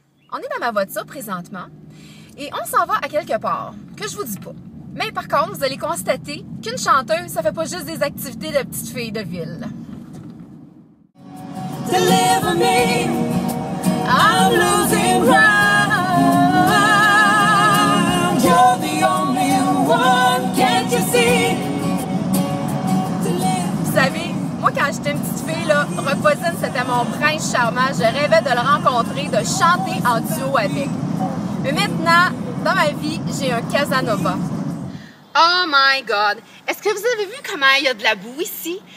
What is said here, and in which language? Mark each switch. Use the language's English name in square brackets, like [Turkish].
[French] On est dans ma voiture présentement et on s'en va à quelque part, que je vous dis pas. Mais par contre, vous allez constater qu'une chanteuse, ça fait pas juste des activités de petite fille de ville. [English] Deliver me, I'm losing ground. You're the only one, can't you see? [French] Vous savez, moi quand j'étais une petite fille, là, Rock Voisine, c'était mon prince charmant. Je rêvais de le rencontrer, de chanter en duo avec. Mais maintenant, dans ma vie, j'ai un Casanova. [English] Oh my God! [French] Est-ce que vous avez vu comment il y a de la boue ici?